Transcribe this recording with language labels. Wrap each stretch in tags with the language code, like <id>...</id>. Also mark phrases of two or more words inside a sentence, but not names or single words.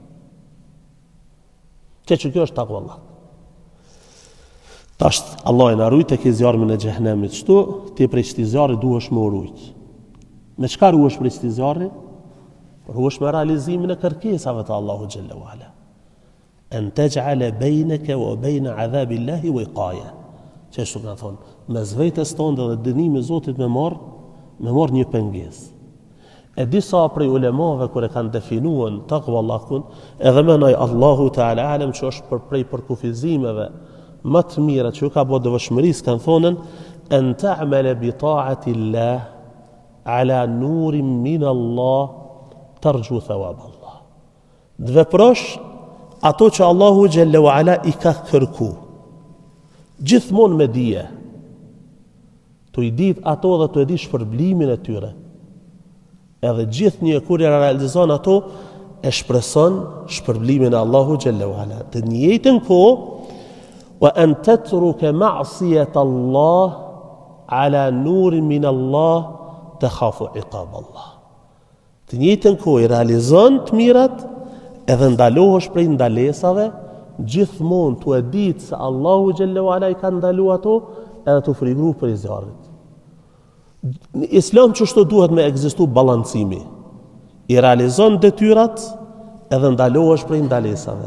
<sq>Që kjo është takvallah. Tash Allah e na rujt e ke zjarmin e xhehenemit çtu, ti prej këtij zjarri duhesh me urujt. Me çka ruhesh prej këtij zjarri? Ruhesh me realizimin e kërkesave të Allahu</sq> <ar>جل وعلا. أن تجعل بينك وبين عذاب الله وقاية.</ar> <sq>Çështu ka thonë, mes vetes tonë dhe dënimit të Zotit me marr një pengesë. E disa prej ulemave kur e kanë definuar takvallahun, edhe menoj</sq> <ar>الله تعالى أعلم</ar> <sq>që është prej përkufizimeve më të mira që ka bërë devotshmërisë, kanë thonën</sq> <ar>أن تعمل بطاعة الله على نور من الله ترجو ثواب الله.</ar> <sq>Dhe veprosh ato që Allahu</sq> <ar>جل وعلا</ar> <sq>i ka kërku, gjithmonë me dije, të i dit ato dhe të edhi shpërblimin e tyre, edhe gjithë një kur e realizon ato, e shpreson shpërblimin e Allahu</sq> <ar>جل وعلا.</ar> <sq>Të njëjtën kohë,</sq> <ar>وأن تترك معصية الله على نور من الله تخاف عقاب الله.</ar> <sq>Të njëjtën kohë i realizon të mirat, edhe ndalohesh prej ndalesave, gjithmonë të e ditë se Allahu</sq> <ar>جل وعلا</ar> <sq>i ka ndalu ato, edhe të frigru për i zjarrit. Në Islam çështo duhet me ekzistu balancimi. I realizon detyrat edhe ndalohesh prej ndalesave.</sq>